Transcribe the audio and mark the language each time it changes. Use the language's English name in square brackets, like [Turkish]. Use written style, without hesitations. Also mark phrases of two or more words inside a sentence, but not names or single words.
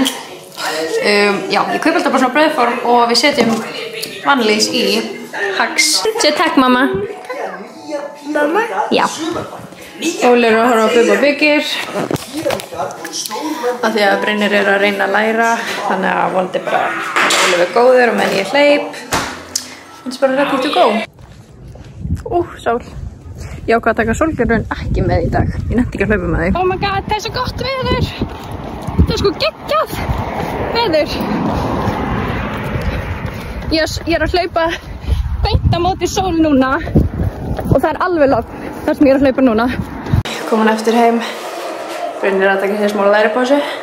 [Icelandic] Já, ég kaupa alltaf bara svona brauðform og við setjum vanilís í Hacks. Segð takk mamma. Mamma? Já. Oliver er að horfa á Bubba byggir. Af því að Brynjar er að reyna að læra, þannig að vonandi bara Oliver góður og menn ég hleyp. Það er bara [English] ready to go. [Icelandic] Sól. Ég ákvað að taka sólgleraugun ekki með í dag. Ég nefndi ekki að hlaupa með því. [English] Oh my god, [Icelandic] það er svo gott veður. Það er sko geggjað veður. Ég er að hlaupa beint á móti sól núna og það er alveg logn þar sem ég er að hlaupa núna. Komin eftir heim. Brynjar að taka sér smá læripásu.